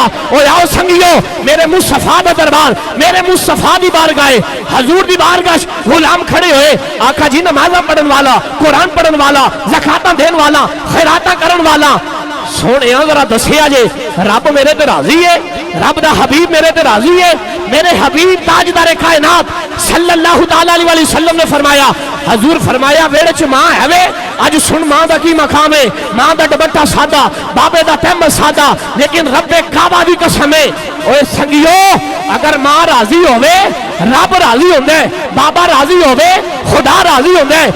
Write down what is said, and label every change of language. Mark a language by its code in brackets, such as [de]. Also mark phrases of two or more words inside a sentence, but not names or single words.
[pa] ਓ ਆਓ ਸੰਗੀਓ ਮੇਰੇ ਮੁਸਤਫ਼ਾ ਦਾ ਦਰਬਾਰ, ਮੇਰੇ ਮੁਸਤਫ਼ਾ ਦੀ ਬਾਰਗਾਹ, ਹਜ਼ੂਰ ਦੀ ਬਾਰਗਾਹ ਗ਼ੁਲਾਮ ਖੜੇ ਹੋਏ। ਆਕਾ ਜੀ ਨਮਾਜ਼ਾਂ ਪੜ੍ਹਨ ਵਾਲਾ, ਕੁਰਾਨ ਪੜ੍ਹਨ ਵਾਲਾ, ਜ਼ਕਾਤਾਂ ਦੇਣ ਵਾਲਾ, ਖ਼ੈਰਾਤਾਂ ਕਰਨ ਵਾਲਾ, ਸੋਨੇ ਜ਼ਰਾ ਦੱਸਿਆ ਜੇ ਰੱਬ ਮੇਰੇ ਤੇ ਰਾਜ਼ੀ ਹੈ, ਰੱਬ ਦਾ ਹਬੀਬ ਮੇਰੇ ਤੇ ਰਾਜ਼ੀ ਹੈ, रब दा हबीब मेरे ते राजी है। ਮੇਰੇ ਹਬੀਬ ਤਾਜਦਾਰ ਕਾਇਨਾਤ [ar] صلى الله تعالى عليه وسلم [pa] ਨੇ ਫ਼ਰਮਾਇਆ, ਹਜ਼ੂਰ ਫ਼ਰਮਾਇਆ ਵੇੜ੍ਹੇ ਚ ਮਾਂ ਹੈ ਵੇ। ਅੱਜ ਸੁਣ ਮਾਂ ਦਾ ਕੀ ਮਕਾਮ ਹੈ, ਮਾਂ ਦਾ ਦੁਪੱਟਾ ਸਾਡਾ, ਬਾਬੇ ਦਾ ਤਹਿਮਤ ਸਾਡਾ, ਲੇਕਿਨ ਰੱਬੇ ਕਾਬਾ ਦੀ ਕਸਮ ਹੈ। ਓਏ ਸੰਗੀਓ ਅਗਰ ਮਾਂ ਰਾਜ਼ੀ ਹੋਵੇ ਰੱਬ ਰਾਜ਼ੀ ਹੁੰਦਾ ਹੈ, ਬਾਬਾ ਰਾਜ਼ੀ ਹੋਵੇ ਖ਼ੁਦਾ ਰਾਜ਼ੀ ਹੁੰਦਾ ਹੈ, बाबा राजी होवे खुदा राजी होंदा है।